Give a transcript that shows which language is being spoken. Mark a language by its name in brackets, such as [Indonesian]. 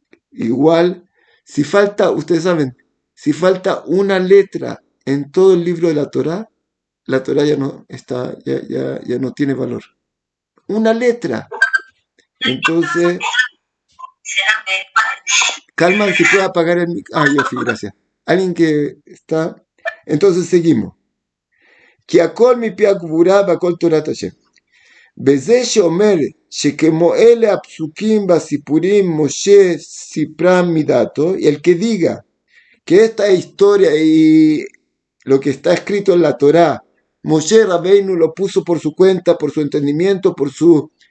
[Spanish] Igual, si falta, ustedes saben, si falta una letra en todo el libro de la Torah ya no está, ya no tiene valor. Una letra. Entonces, Calman, si puede apagar el micro. Ah, yo sí, gracias. Alguien que está. Entonces seguimos. [Hebrew] כי הכל מפי הגבורה והכל תורת השם. בזה שאומר שכמו אלה הפסוקים והסיפורים משה סיפרם מדעתו, [Spanish] y el que diga que esta historia y lo que está escrito en la Torá, Moshe Rabbeinu lo puso por su cuenta, por su entendimiento, por su